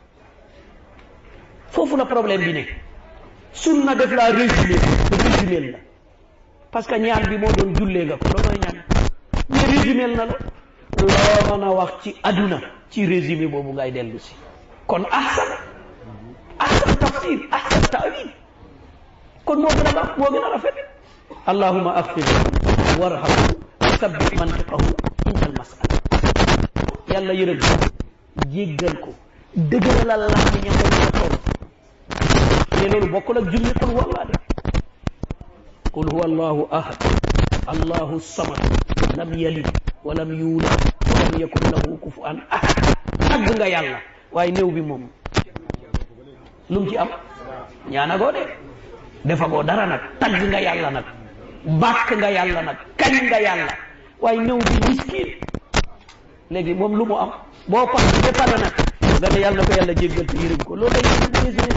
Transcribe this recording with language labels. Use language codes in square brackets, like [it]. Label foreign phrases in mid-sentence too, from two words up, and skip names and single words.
[wo] foofu la problème bi ne sunna def laa résumé la [fr] parce que [wo] ñaan bi moo doon jullee nga ko loolu mooy ñaan [fr] mais résumé [wo] na la loo mën a wax ci aduna ci résumé boobu ngay dellu si kon [ar] أحسن تفسير أحسن تأويل [wo] kon moo gën a baax moo gën a rafet [ar] اللهم اغفر وارحمه ثبت منطقه عند المسألة [wo] yàlla yërëm jéggal ko dëgëralal la ñu ñam ko toll te loolu bokkul ak julli [ar] قل هو الله [wo] de [ar] قل هو الله أحد الله صمد لم يلد ولم يولد ولم يكن له كفوا أحد [wo] tagg nga yàlla waaye néew bi moom lu mu ci am ñaanagoo de defagoo dara nag tagg nga yàlla nag bàkk nga yàlla nag kañ nga yàlla waaye néew bi miskin léegi moom lu mu am boo pare ba pare nag nga ne yàlla na ko yàlla jéggal te yërëm ko loolu day